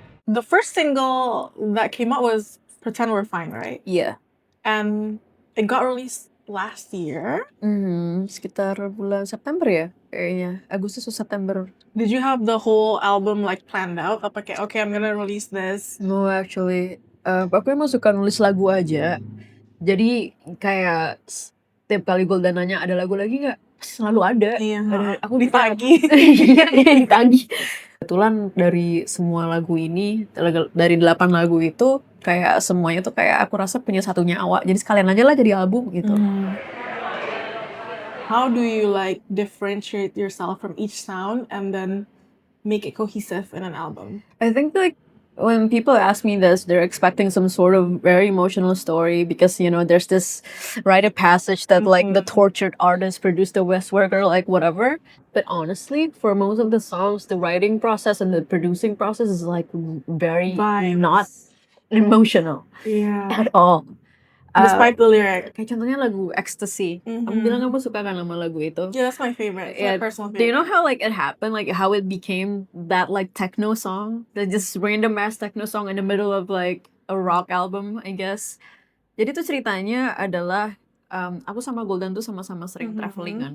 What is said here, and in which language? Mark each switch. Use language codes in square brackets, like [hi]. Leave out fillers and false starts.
[en] The first single that came out was Pretend We're Fine, right? Yeah. And it got released last year. [id] Sekitar bulan September ya kayaknya. Agustus atau September. [en] Did you have the whole album like planned out? [id] Apa kayak [en] okay, I'm gonna release this? No, actually. [id] Aku emang suka nulis lagu aja. Jadi kayak setiap kali Golda nanya ada lagu lagi nggak? Selalu ada. Iya. Aku ditagih. Iya, ditagih. Kebetulan dari semua lagu ini, dari 8 lagu itu, kayak semuanya tuh kayak aku rasa punya satu nyawa. Jadi sekalian aja lah jadi album gitu. [en] How do you like differentiate yourself from each sound and then make it cohesive in an album? I think like when people ask me this, they're expecting some sort of very emotional story because, there's this rite of passage that like the tortured artist produced the best work or like whatever. But honestly, for most of the songs, the writing process and the producing process is like very not emotional Yeah. at all. Despite the lyric. [id] Kayak contohnya lagu Ecstasy. Kamu bilang kamu suka kan sama lagu itu? [en] Yeah, that's my favorite. It's my personal Do you favorite. know how like it happened? Like how it became that like techno song? That just random ass techno song in the middle of like a rock album, I guess. [id] Jadi tuh ceritanya adalah aku sama Golden tuh sama-sama sering traveling kan.